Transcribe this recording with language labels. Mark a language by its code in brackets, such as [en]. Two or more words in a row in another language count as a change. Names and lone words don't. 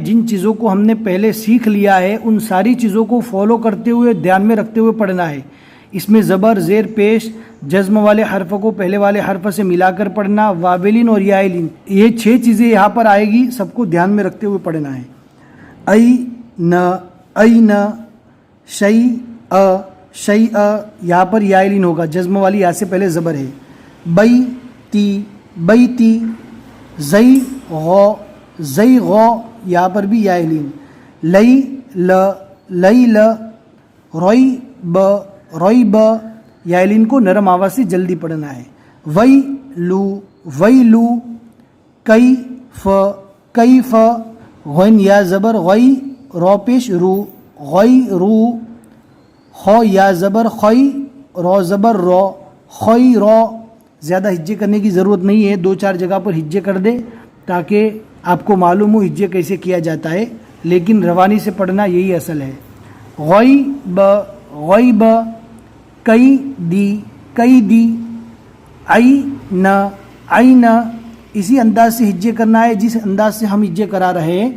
[ur] جن چیزوں کو ہم نے پہلے سیکھ لیا ہے ان ساری چیزوں کو فالو کرتے ہوئے دھیان میں رکھتے ہوئے پڑھنا ہے۔ اس میں زبر، زیر، پیش، جزم والے حرف کو پہلے والے حرف سے ملا کر پڑھنا، واولین اور یائلین، یہ 6 چیزیں یہاں پر آئے گی، سب کو دھیان میں رکھتے ہوئے پڑھنا ہے۔ ای، ن، ای، ن، شئی، شئی، یہاں پر یائلین ہوگا، جزم والی یا سے پہلے زبر ہے۔ بئی، تی، بئی، تی، زئی، غو، زئی، غو، یہاں پر بھی یائلین۔ لئی، ل، لئی، ل، روئی، ب، روئی، ب، یائلین کو نرم آواز سے جلدی پڑھنا ہے۔ وئی، لو، وئی، لو، کئی، ف، کئی، ف، غین یا زبر غئی، رو پیش رو، غئی، رو، خو یا زبر خوئی، رو زبر رو، خوئی، رو۔ زیادہ ہجے کرنے کی ضرورت نہیں ہے، 2-4 جگہ پر ہجے کر دے تاکہ آپ کو معلوم ہو ہجے کیسے کیا جاتا ہے، لیکن روانی سے پڑھنا یہی اصل ہے۔ غوئی، ب، غوئی، ب، کئی، دی، کئی، دی، آئی، ن، آئی، ن، اسی انداز سے ہجے کرنا ہے جس انداز سے ہم ہجے کرا رہے ہیں.